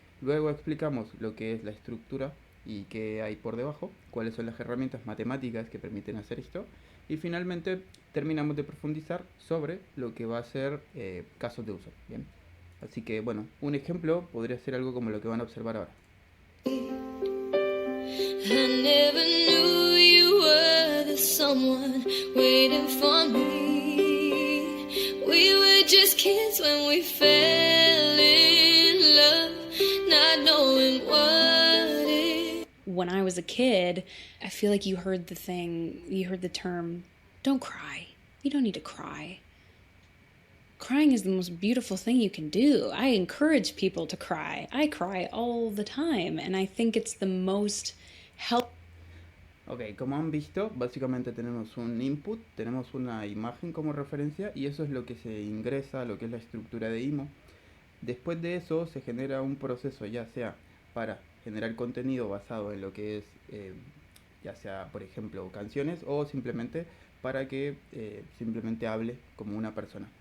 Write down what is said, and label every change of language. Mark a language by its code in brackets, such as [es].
[es] Luego explicamos lo que es la estructura y qué hay por debajo, cuáles son las herramientas matemáticas que permiten hacer esto. Y finalmente terminamos de profundizar sobre lo que va a ser casos de uso. Bien. Así que bueno, un ejemplo podría ser algo como lo que van a observar ahora. [en] I never knew you were the someone waiting for me. We were just kids when we fell in love, not knowing what it. When I was a kid, I feel like you heard the term, don't cry. You don't need to cry. Crying is the most beautiful thing you can do. I encourage people to cry. I cry all the time, and I think it's the most helpful. [es] Ok, como han visto, básicamente tenemos un input, tenemos una imagen como referencia y eso es lo que se ingresa a lo que es la estructura de IMO. Después de eso se genera un proceso ya sea para generar contenido basado en lo que es ya sea por ejemplo canciones o simplemente para que simplemente hable como una persona.